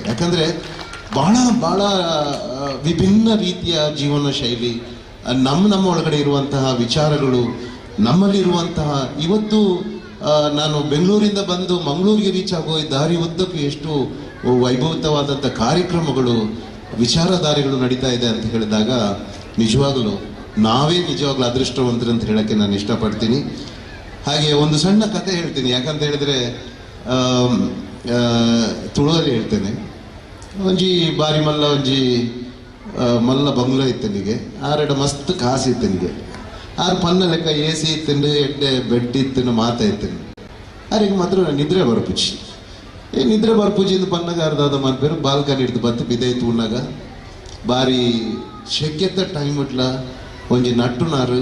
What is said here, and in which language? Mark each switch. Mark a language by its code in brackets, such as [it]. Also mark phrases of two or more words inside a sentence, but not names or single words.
[kn] ಯಾಕಂದರೆ ಬಹಳ ಬಹಳ ವಿಭಿನ್ನ ರೀತಿಯ ಜೀವನ ಶೈಲಿ, ನಮ್ಮ ಒಳಗಡೆ ಇರುವಂತಹ ವಿಚಾರಗಳು, ನಮ್ಮಲ್ಲಿರುವಂತಹ ಇವತ್ತು ನಾನು ಬೆಂಗಳೂರಿಂದ ಬಂದು ಮಂಗಳೂರಿಗೆ ರೀಚ್ ಆಗೋ ದಾರಿ ಉದ್ದಕ್ಕೂ ಎಷ್ಟು ವೈಭವತವಾದಂಥ ಕಾರ್ಯಕ್ರಮಗಳು, ವಿಚಾರಧಾರೆಗಳು ನಡೀತಾ ಇದೆ ಅಂತ ಹೇಳಿದಾಗ ನಿಜವಾಗಲೂ ನಾವೇ ನಿಜವಾಗ್ಲೂ ಅದೃಷ್ಟವಂತರು ಅಂತ ಹೇಳೋಕ್ಕೆ ನಾನು ಇಷ್ಟಪಡ್ತೀನಿ. ಹಾಗೆ ಒಂದು ಸಣ್ಣ ಕತೆ ಹೇಳ್ತೀನಿ. ಯಾಕಂತ ಹೇಳಿದ್ರೆ ತುಳುವಲ್ಲಿ ಹೇಳ್ತೇನೆ. [tcy] ಒಂಜಿ ಬಾರಿ ಮಲ್ಲ ಒಂಜಿ ಮಲ್ಲ ಬಂಗ್ಲ ಇತ್ತನಿಗೆ, ಆರೆಡ ಮಸ್ತ್ ಕಾಸು ಇತ್ತನಿಗೆ, ಆರು ಪನ್ನ ಲೆಕ್ಕ AC ಇತ್ತಂಡು, ಎಡ್ಡೆ ಬೆಡ್ ಇತ್ತನು, ಮಾತ ಇತ್ತನು. ಆರಿಗೆ ಮಾತ್ರ ನಿದ್ರೆ ಬರ್ಪುಜಿ ನಿದ್ರೆ ಬರ್ಪುಜಿಂದು ಪನ್ನಗ ಅರ್ಧಾದ ಮನ್ಪೇರು ಬಾಲ್ಕನಿ ಹಿಡ್ದು ಬತ್ತು ಬಿದೆ ತೂನಾಗ ಬಾರಿ ಶೆಕೆತ್ತ ಟೈಮ್ ಇಟ್ಲ ಒಂಜಿ ನಟ್ಟುನಾರು